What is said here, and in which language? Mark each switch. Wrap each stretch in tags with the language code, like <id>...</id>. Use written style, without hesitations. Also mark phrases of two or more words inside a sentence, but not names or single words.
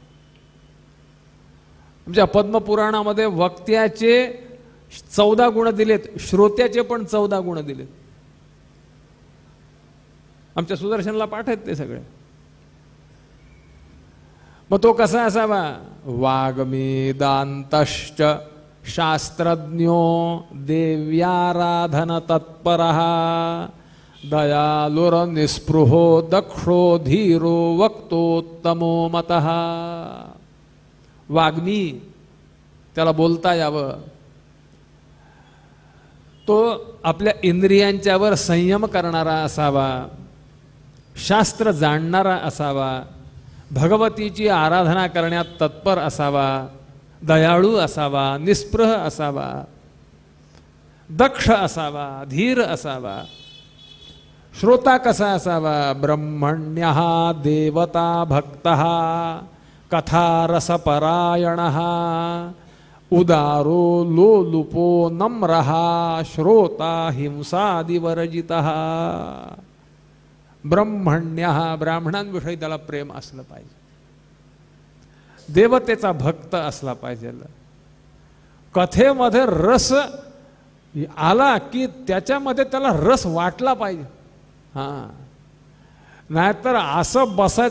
<mr>आमच्या पद्मपुराणामध्ये वक्त्याचे 14 गुण दिलेत, श्रोत्याचे पण 14 गुण दिलेत. आमच्या सुदर्शनला पाठ आहेत ते सगळे. मग तो कसा असावा,</mr> <sa>वाग्मीदान्तश्च शास्त्रज्ञो देव्याराधन तत्परः दयालुर्निस्पृहो दक्षो धीरो वक्तोत्तमो मतः.</sa> <mr>वाग्मी, त्याला बोलता यावं, तो आपल्या इंद्रियांच्यावर संयम करणारा असावा, शास्त्र जाणणारा असावा, भगवतीची आराधना करण्यात तत्पर असावा, दयाळू असावा, निस्पृह असावा, दक्ष असावा, धीर असावा. श्रोता कसा असावा,</mr> <sa>ब्रह्मण्यः देवता भक्तः कथारसपरायणः उदारो लोलुपो नम्रः श्रोता हिंसादिवर्जितः.</sa> <mr>ब्रह्मण्यः, ब्राह्मणांविषयी त्याला प्रेम असलं पाहिजे, देवतेचा भक्त असला पाहिजे, कथेमध्ये रस आला की त्याच्यामध्ये त्याला रस वाटला पाहिजे. हां, नाहीतर असं बसायचं.</mr>